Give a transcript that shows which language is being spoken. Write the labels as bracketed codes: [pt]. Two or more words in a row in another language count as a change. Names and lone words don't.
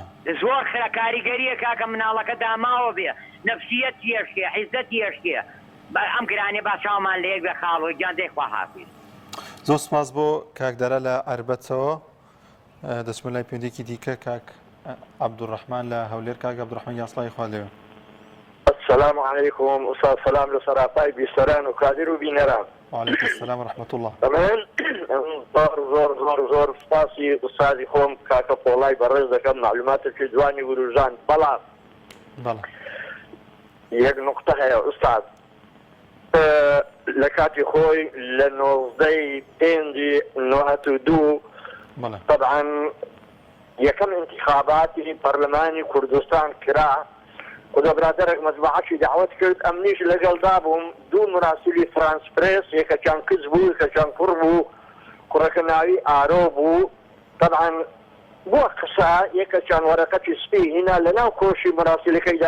[ckb] زۆر خرا کاریگەریە کاکە مناڵەکە داماوە بێ نەفسیەت تێشکێ عیزەت تێشکێ ئەم گرانێ با چاومان لە یەک بێ خاڵۆ گیان دەیخوا حافیز زۆر سپاس بۆ کاکدارە لە عربەتەوە دەچمە لای پێندێکی دیکە کاک عەبدوڕەحمان لە هەولێر کاک عەبدوڕەحمان یاسڵای خوا لێوێ [ar] السلام عليكم [ckb] وصال سلام لسراپای بیستەران و کادر و بینەران [ar] وعلیکم السلام ورحمة الله [ckb] من زۆر سپاسی ئوستازی خۆم کاکە پۆڵای بەڕێز دەکەم معلوماتێکی جوانی وروژان بەڵام یەک نوقتە هەیە ئوستاز لە کاتی خۆی لە 1992 طبعا یەکەم انتخاباتی پەرلەمانی کوردستان کرا خدا برادرێک مەجموعەکی دعوت کرد ئەم نیش لەگەڵدا بووم دوو مراسلی فرانس پرێس یەکەکیان کچ بوو یەکەکیان کوڕ بوو کوڕەکە ناوی ئارۆ بوو طبعا بۆ قسە یەکەکیان وەرەقەتی سپی هینا لەناو کۆشی مراسلەکەیدا